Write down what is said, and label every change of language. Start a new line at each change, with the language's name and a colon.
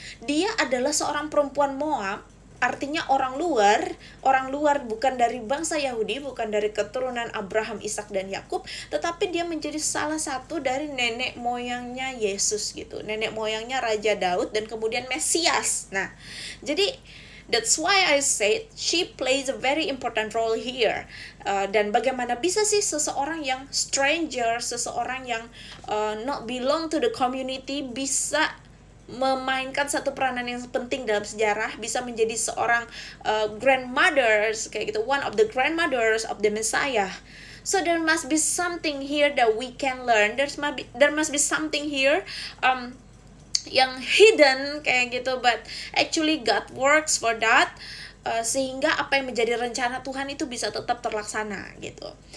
Indonesian: Dia adalah seorang perempuan Moab, artinya orang luar, bukan dari bangsa Yahudi, bukan dari keturunan Abraham, Ishak dan Yakub, tetapi dia menjadi salah satu dari nenek moyangnya Yesus gitu, nenek moyangnya Raja Daud dan kemudian Mesias. Nah, jadi
English: that's why I said she plays a very important role here.
Indonesian: Dan bagaimana bisa sih seseorang yang stranger, seseorang yang
English: not belong to the community
Indonesian: bisa memainkan satu peranan yang penting dalam sejarah, bisa menjadi seorang grandmothers kayak gitu,
English: one of the grandmothers of the Messiah. So there must be something here that we can learn. There must be something here yang hidden kayak gitu, but actually God works for that.
Indonesian: Sehingga apa yang menjadi rencana Tuhan itu bisa tetap terlaksana gitu.